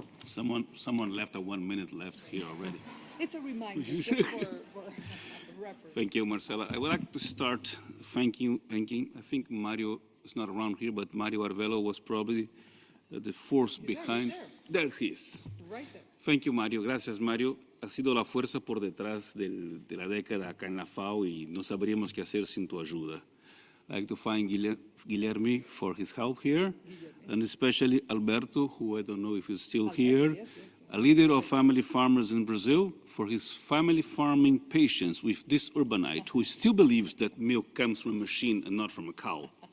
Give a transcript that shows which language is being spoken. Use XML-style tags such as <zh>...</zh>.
<en>Someone left a 1 minute left here already. It's a reminder just for reference. Thank you, Marcela. I would like to start thanking, I think Mario is not around here, but Mario Arvelo was probably the force behind. There he is. Right there. Thank you, Mario.</en> <es>Gracias, Mario. Ha sido la fuerza por detrás de la década acá en la FAO y no sabríamos qué hacer sin tu ayuda.</es> <en>I'd like to thank Guilherme for his help here, and especially Alberto, who I don't know if he's still here, a leader of family farmers in Brazil, for his family farming patience with this urbanite who still believes that milk comes from a machine and not from a cow.</en>